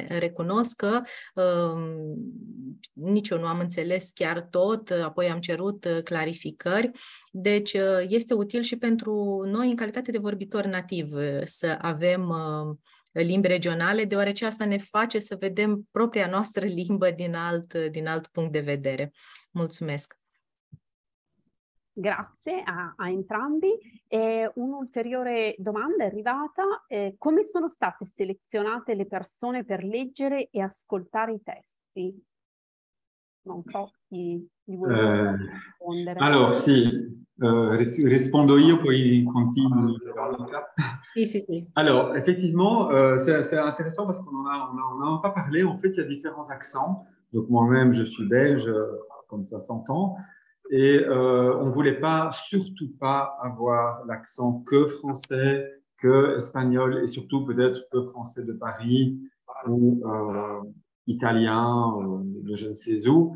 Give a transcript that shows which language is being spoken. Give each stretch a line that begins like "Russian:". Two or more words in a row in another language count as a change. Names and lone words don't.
Romanian: Recunosc că nici eu nu am înțeles chiar tot, apoi am cerut clarificări, deci este util și pentru noi în calitate de vorbitor nativ să avem limbi regionale, deoarece asta ne face să vedem propria noastră limbă din alt punct de vedere. Mulțumesc!
Italian: Grazie a entrambi. Un'ulteriore domanda è arrivata. Come sono state selezionate le persone per leggere e ascoltare i testi? Non so chi vuole rispondere. Alors, si rispondo io, poi continui. Si.
French: Alors, effectivement, c'est intéressant parce qu'on n'en a pas parlé. En fait, il y a différents accents. Donc, moi-même, je suis belge, comme ça s'entend. Et on ne voulait surtout pas avoir l'accent que français, que espagnol et surtout peut-être que français de Paris ou italien, de je ne sais où.